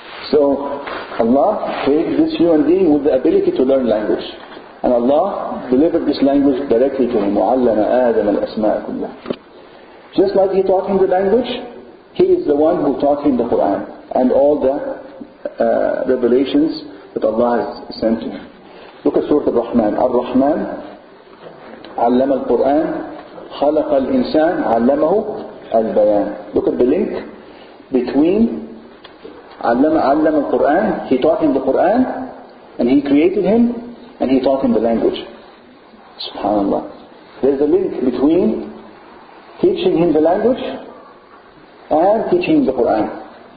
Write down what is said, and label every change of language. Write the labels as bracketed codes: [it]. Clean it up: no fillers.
[en] So Allah created this human being with the ability to learn language, and Allah delivered this language directly to him. [ar] وَعَلَّمَ آدَمَ الْأَسْمَاءَ كُلَّهَا. [en] Just like He taught him the language, He is the one who taught him the Quran and all the revelations that Allah has sent to him. Look at Surah Al-Rahman. [ar] Al-Rahman علم القرآن خلق الإنسان علمه البيان. [en] Look at the link between [ar] علم القرآن, [en] He taught him the Quran, and He created him, and He taught him the language. Subhanallah. There's a link between teaching him the language and teaching him the Quran.